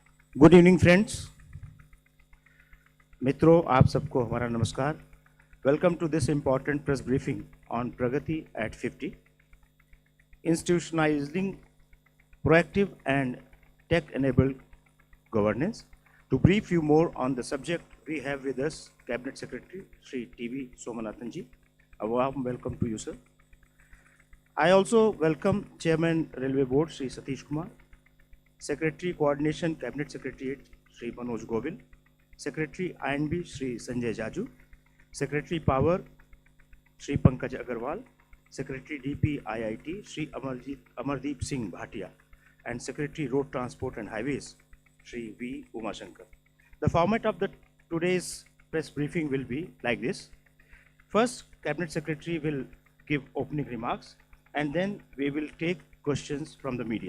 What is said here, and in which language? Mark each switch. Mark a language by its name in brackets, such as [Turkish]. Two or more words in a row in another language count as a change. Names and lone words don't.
[English] Good evening friends, [Hindi] मित्रों, आप सबको हमारा नमस्कार। [English] Welcome to this important press briefing on Pragati at 50, institutionalizing proactive and tech-enabled governance. To brief you more on the subject, we have with us Cabinet Secretary Shri T.V. Somanathan ji. A warm welcome to you, sir. I also welcome Chairman Railway Board Shri Satish Kumar, Secretary Coordination Cabinet Secretariat Shri Manoj Govind, Secretary INB Shri Sanjay Jaju, Secretary Power Shri Pankaj Agarwal, Secretary DP IIT Shri Amardeep Singh Bhatia, and Secretary Road Transport and Highways Shri V. Umashankar. The format of today's press briefing will be like this. First, Cabinet Secretary will give opening remarks, and then we will take questions from the media.